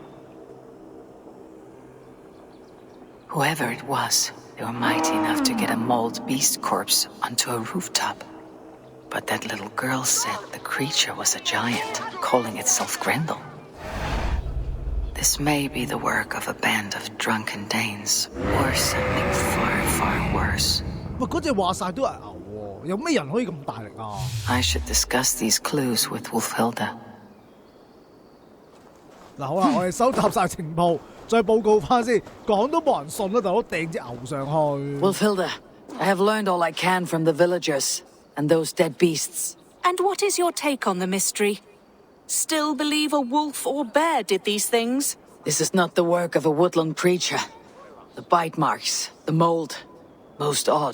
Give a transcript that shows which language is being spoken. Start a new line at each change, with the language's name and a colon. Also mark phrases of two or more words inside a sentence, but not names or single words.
English: Whoever it was, they were mighty enough to get a mauled beast corpse onto a rooftop. But that little girl said the creature was a giant, calling itself Grendel. This may be the work of a band of drunken Danes, or something far, far worse.
Cantonese: 喂，嗰隻話晒都係牛喎， 有咩人可以咁大力啊
English: I should discuss these clues with Wolfhilda.
Cantonese: 嗱，好啦，我哋收集晒情報，再報告翻先。講都冇人信啦，大佬掟隻牛上去。
English: Wolfhilda, I have learned all I can from the villagers and those dead beasts. And what is your take on the mystery? Still believe a wolf or bear did these things? This is not the work of a woodland creature. The bite marks, the mold, most odd.